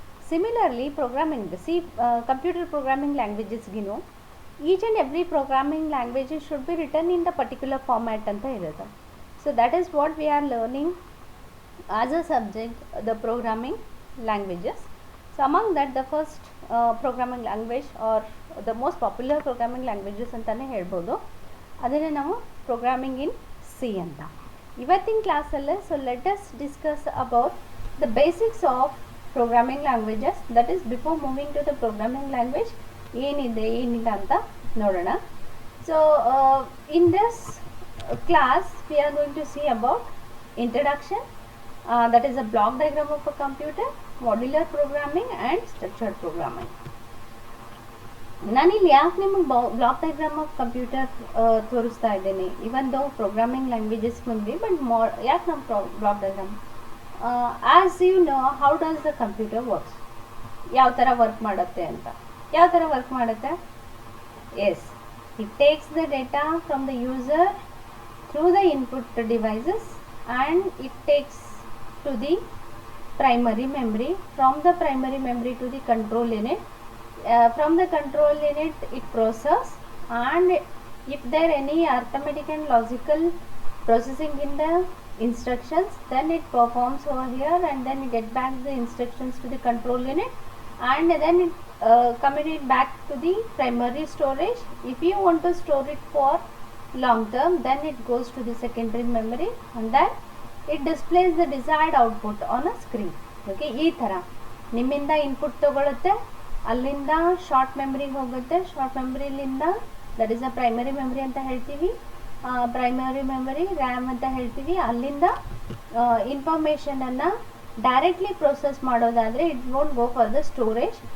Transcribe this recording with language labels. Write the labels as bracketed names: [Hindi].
[English] Similarly programming computer programming ಲ್ಯಾಂಗ್ವೇಜಸ್ಗಿನೂ each and every programming languages should be return in the particular format ಅಂತ ಇರುತ್ತೆ. So that is what we are learning as a subject, the programming languages. So among that, the first programming language or the most popular programming languages [Kannada] ಅಂತಾನೆ ಹೇಳ್ಬೋದು, ಅದನ್ನೇ ನಾವು [English] Programming in C ಅಂತ. [Kannada] ಇವತ್ತಿನ ಕ್ಲಾಸಲ್ಲೇ [English] So let us discuss about the basics of programming languages. That is before moving to the programming language [Kannada] ಏನಿದೆ ಏನಿಲ್ಲ ಅಂತ ನೋಡೋಣ. [English] So in this class we are going to see about introduction, that is a block diagram of a computer, modular programming and structured programming. [Kannada] ನಾನು ಇಲ್ಲಿ ಯಾಕೆ ನಿಮಗೆ [English] block diagram of computer [Kannada] ತೋರಿಸ್ತಾ ಇದ್ದೇನೆ, [English] even though programming languages ಬಂದ್ವಿ, but ಯಾಕೆ ನಮ್ಮ block diagram, as you know how does the computer works, [Kannada] ಯಾವ ಥರ ವರ್ಕ್ ಮಾಡುತ್ತೆ ಅಂತ. ಯಾವ ಥರ ವರ್ಕ್ ಮಾಡುತ್ತೆ? [English] Yes, it takes the data from the user through the input devices and it takes to the primary memory, from the primary memory to the control unit, from the control unit it process, and if there any arithmetic and logical processing in the instructions, then it performs over here and then you get back the instructions to the control unit, and then it communicate back to the primary storage. If you want to store it for long term, then it goes to the secondary memory and then it displays the desired output on a screen. [Kannada] Okay, ಈ ಥರ ನಿಮ್ಮಿಂದ input ತಗೊಳುತ್ತೆ, ಅಲ್ಲಿಂದ short ಮೆಮ್ರಿಗೆ ಹೋಗುತ್ತೆ, short ಮೆಮ್ರಿಲಿಂದ [English] that is a primary memory [Kannada] ಅಂತ ಹೇಳ್ತೀವಿ, primary memory RAM ಅಂತ ಹೇಳ್ತೀವಿ, ಅಲ್ಲಿಂದ ಇನ್ಫಾರ್ಮೇಷನನ್ನು ಡೈರೆಕ್ಟ್ಲಿ ಪ್ರೊಸೆಸ್ ಮಾಡೋದಾದರೆ [English] It won't go for the storage.